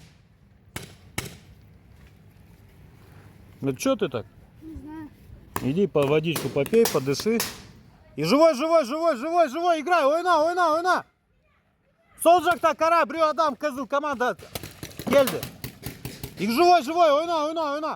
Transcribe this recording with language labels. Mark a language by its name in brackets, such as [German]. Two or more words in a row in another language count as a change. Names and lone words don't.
[Russian] Ну что ты так? Не знаю. Иди по водичку попей, подыши. И живой, живой, живой, живой, живой, играй, [Kazakh] ойна, ойна, ойна. Сол жақта қара, біреу адам, қызыл команда келді. [Russian] И живой, живой, [Kazakh] ойна, ойна, ойна.